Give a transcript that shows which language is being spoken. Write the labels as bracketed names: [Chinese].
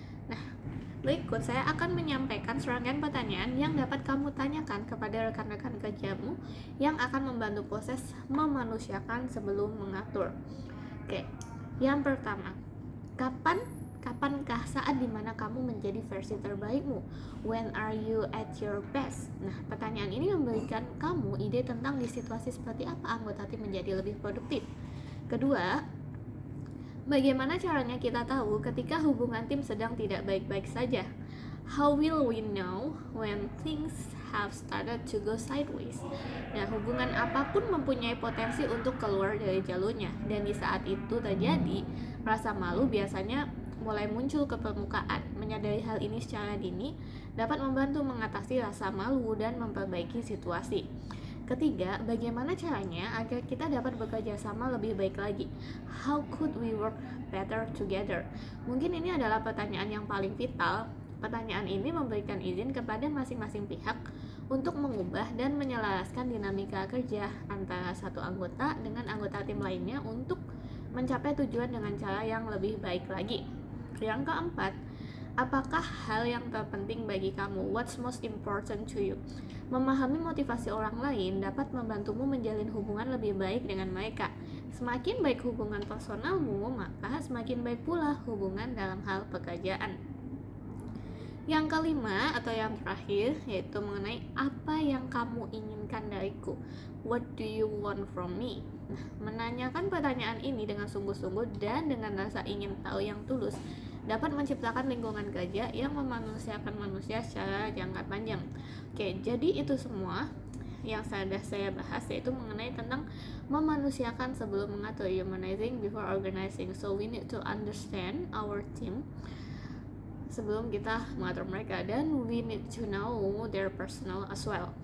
[Indonesian] Nah, berikut saya akan menyampaikan serangkaian pertanyaan yang dapat kamu tanyakan kepada rekan-rekan kerjamu yang akan membantu proses memanusiakan sebelum mengatur. Oke, yang pertama, kapankah saat dimana kamu menjadi versi terbaikmu? [English] When are you at your best? [Indonesian] Nah, pertanyaan ini memberikan kamu ide tentang di situasi seperti apa anggota tim menjadi lebih produktif. Kedua, bagaimana caranya kita tahu ketika hubungan tim sedang tidak baik-baik saja? [English] How will we know when things have started to go sideways? [Indonesian] Nah, hubungan apapun mempunyai potensi untuk keluar dari jalurnya, dan di saat itu terjadi, rasa malu biasanya mulai muncul ke permukaan. Menyadari hal ini secara dini dapat membantu mengatasi rasa malu dan memperbaiki situasi. Ketiga, bagaimana caranya agar kita dapat bekerja sama lebih baik lagi? [English] How could we work better together? [Indonesian] Mungkin ini adalah pertanyaan yang paling vital. Pertanyaan ini memberikan izin kepada masing-masing pihak untuk mengubah dan menyelaraskan dinamika kerja antara satu anggota dengan anggota tim lainnya untuk mencapai tujuan dengan cara yang lebih baik lagi. Yang keempat, apakah hal yang terpenting bagi kamu? [English] What's most important to you? [Indonesian] Memahami motivasi orang lain dapat membantumu menjalin hubungan lebih baik dengan mereka. Semakin baik hubungan personalmu, maka semakin baik pula hubungan dalam hal pekerjaan. Yang kelima atau yang terakhir, yaitu mengenai apa yang kamu inginkan dariku. [English] What do you want from me? [Indonesian] Nah, menanyakan pertanyaan ini dengan sungguh-sungguh dan dengan rasa ingin tahu yang tulus dapat menciptakan lingkungan kerja yang memanusiakan manusia secara jangka panjang. Oke, jadi itu semua yang sudah saya bahas, yaitu mengenai tentang memanusiakan sebelum mengatur, [English] humanizing before organizing. So we need to understand our team [Indonesian] sebelum kita mengatur mereka, dan [English] we need to know their personal as well.